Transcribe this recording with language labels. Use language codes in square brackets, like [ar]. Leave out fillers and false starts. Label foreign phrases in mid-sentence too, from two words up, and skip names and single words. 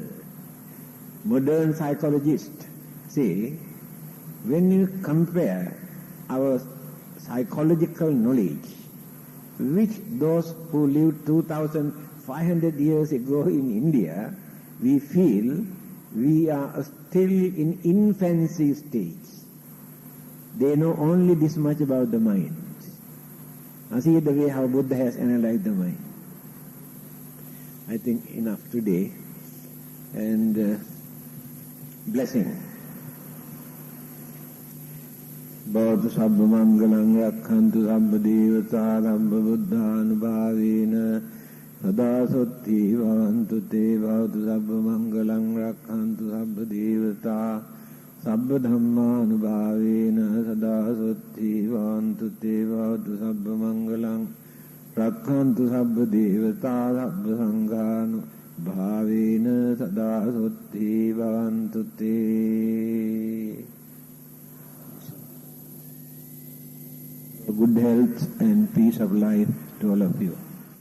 [en] Modern psychologists say, when you compare our psychological knowledge, which those who lived 2,500 years ago in India, we feel we are still in infancy stage. They know only this much about the mind. Now see the way how Buddha has analyzed the mind. I think enough today. And blessing. [pi] Bhavatu sabba mangalam rakhantu sabba devata sabba buddhanubhavena sada sotti bhavantu te bhavatu sabba mangalam rakhantu sabba devata sabba dhammanubhavena sada sotti bhavantu te bhavatu sabba mangalam rakhantu sabba devata sabba sanghanubhavena sada sotti bhavantu te. [en] Good health and peace of life to all of you.